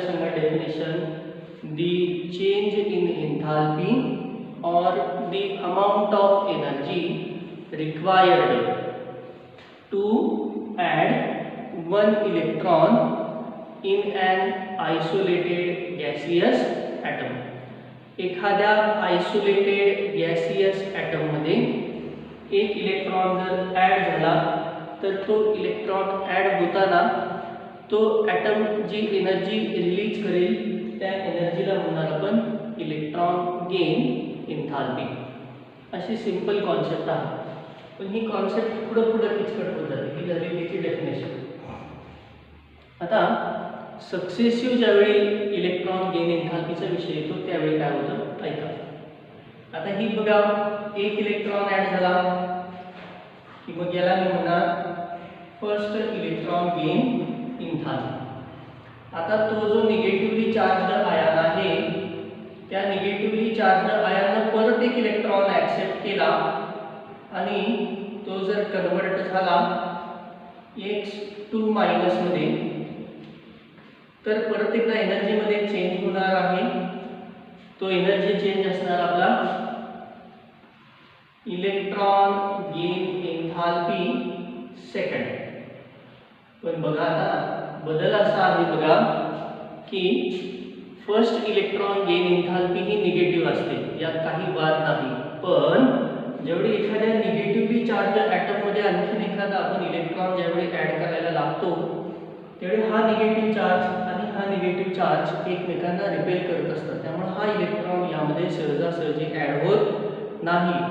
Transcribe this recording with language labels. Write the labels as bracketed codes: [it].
[mr] सांगा [en] Definition, the change in enthalpy और the amount of energy required to add one electron in an isolated gaseous atom. [mr] एखाद्या isolated gaseous ॲटममध्ये एक electron जर add झाला, तर तो इलेक्ट्रॉन ॲड होताना तो ॲटम जी एनर्जी रिलीज करेल त्या एनर्जीला म्हणणार आपण इलेक्ट्रॉन गेन एन्थाल्पी। अशी सिंपल कॉन्सेप्ट आहे, पण ही कॉन्सेप्ट पुढं किचकट होत जाते। ही झाली त्याची डेफिनेशन। आता सक्सेसिव्ह ज्यावेळी इलेक्ट्रॉन गेन एन्थाल्पीचा विषय येतो त्यावेळी काय होतं ऐका। आता ही बघा, एक इलेक्ट्रॉन ॲड झाला की मग याला मी म्हणणार फर्स्ट इलेक्ट्रॉन गेन एन्थाल्पी। आता तो जो निगेटिव्हली चार्जड आयन आहे, त्या निगेटिव्हली चार्जड आयननं परत एक इलेक्ट्रॉन ॲक्सेप्ट केला, आणि तो जर कन्वर्ट झाला X2 मध्ये, तर परत एकदा एनर्जीमध्ये चेंज होणार आहे। तो एनर्जी चेंज असणार आपला इलेक्ट्रॉन गेन एन्थाल्पी सेकंड। पण बघा, आता बदल असा आहे बघा की फर्स्ट इलेक्ट्रॉन गेन एन्थाल्पी ही निगेटिव्ह असते, यात काही वाद नाही। पण ज्यावेळी एखाद्या निगेटिव्हली चार्ज ॲटममध्ये आणखीन एखादा आपण इलेक्ट्रॉन ज्यावेळी ॲड करायला लागतो, त्यावेळी हा निगेटिव्ह चार्ज आणि हा निगेटिव्ह चार्ज एकमेकांना रिपेल करत असतात, त्यामुळे हा इलेक्ट्रॉन यामध्ये सहजासहजी ॲड होत नाही।